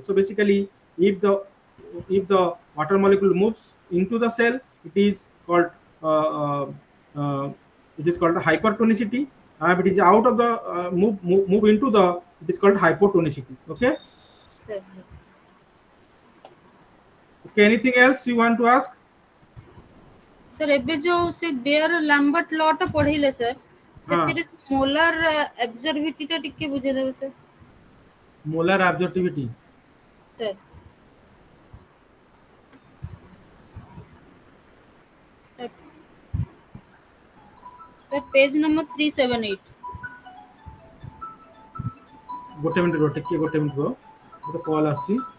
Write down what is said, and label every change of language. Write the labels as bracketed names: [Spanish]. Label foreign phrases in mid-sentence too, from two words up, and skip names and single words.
[English] So basically, if the water molecule moves into the cell, it is called uh, uh, uh, hypertonicity. If it is out of the move into the, it is called hypotonicity. Okay. Sir, Okay. Anything else you want to ask? [Odia] sir ଏବେ ଯୋଉ ସେ ବେୟର ଲାମ୍ବର୍ଟ ଲ ଟା ପଢେଇଲେ sir, हाँ, ସେଥିରେ [English] molar absorbivity [Odia] ଟା ଟିକେ ବୁଝେଇଦେବେ sir. [English] molar absorptivity. Sir, sir, sir, page number 378. [Odia] ଗୋଟେ ମିନିଟ୍ ରୁହ, ଟିକେ ଗୋଟେ ମିନିଟ୍ ରୁହ, ଗୋଟେ କଲ୍ ଆସୁଛି।